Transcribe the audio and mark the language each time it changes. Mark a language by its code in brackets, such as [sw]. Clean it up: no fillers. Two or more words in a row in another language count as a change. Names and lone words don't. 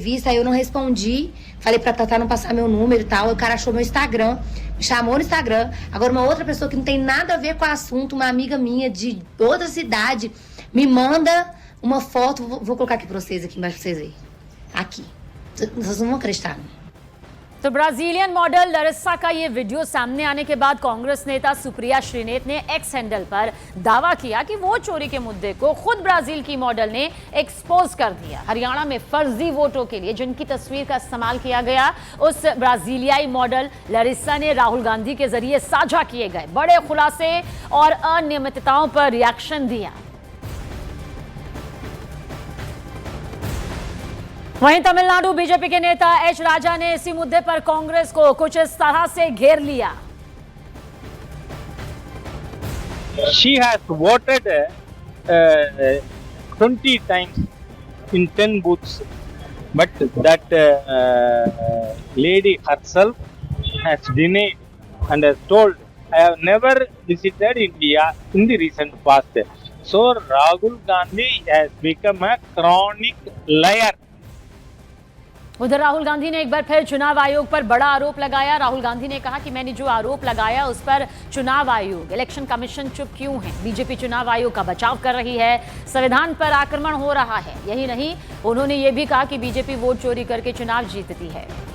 [pt] Aí eu não respondi, falei pra Tatá não passar meu número e tal. O cara achou meu Instagram, me chamou no Instagram. Agora uma outra pessoa que não tem nada a ver com o assunto, uma amiga minha de outra cidade, me manda uma foto. Vou colocar aqui pra vocês, aqui embaixo pra vocês verem. Aqui. Vocês não vão acreditar. [hi] तो ब्राजीलियन मॉडल लरिसा का ये वीडियो सामने आने के बाद कांग्रेस नेता सुप्रिया श्रीनेत ने एक्स हैंडल पर दावा किया कि वोट चोरी के मुद्दे को खुद ब्राजील की मॉडल ने एक्सपोज कर दिया। हरियाणा में फर्जी वोटों के लिए जिनकी तस्वीर का इस्तेमाल किया गया, उस ब्राजीलियाई मॉडल लरिसा ने राहुल गांधी के जरिए साझा किए गए बड़े खुलासे और अनियमितताओं पर रिएक्शन दिया। वहीं तमिलनाडु बीजेपी के नेता एच राजा ने इसी मुद्दे पर कांग्रेस को कुछ इस तरह से घेर लिया। [en] She has voted 20 times in 10 booths, but that lady herself has denied and has told, I have never visited India in the recent past. So Rahul Gandhi has become a chronic liar. [hi] उधर राहुल गांधी ने एक बार फिर चुनाव आयोग पर बड़ा आरोप लगाया। राहुल गांधी ने कहा कि मैंने जो आरोप लगाया उस पर चुनाव आयोग, [en] election commission [hi] चुप क्यों है? बीजेपी चुनाव आयोग का बचाव कर रही है, संविधान पर आक्रमण हो रहा है। यही नहीं, उन्होंने ये भी कहा कि बीजेपी वोट चोरी करके चुनाव जीतती है।